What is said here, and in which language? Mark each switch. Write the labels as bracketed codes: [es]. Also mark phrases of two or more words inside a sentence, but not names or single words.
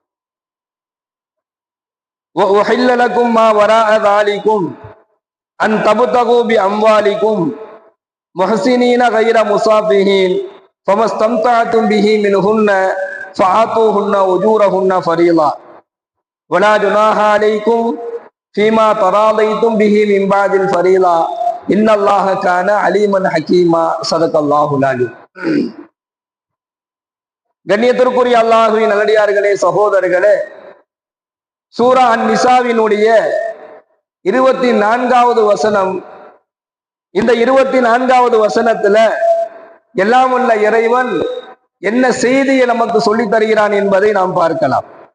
[ar] وأحل لكم ما وراء ذلكم أن تبتغوا بأموالكم محسنين غير مصافحين فما استمتعتم به منهن فآتوهن أجورهن فريضة ولا جناح عليكم فيما تراضيتم به من بعد الفريضة إن الله كان عليما حكيما صدق الله العليم. [ta] கண்ணியத்திற்குரிய அல்லாஹ்வின் நல்லடியார்களே, சகோதரர்களே, சூரா அன்-நிசாவினுடைய 24வது வசனம். இந்த 24வது வசனத்துல எல்லாம் உள்ள இறைவன் என்ன செய்தியை நமக்கு சொல்லித் தருகிறான் என்பதை நாம் பார்க்கலாம்.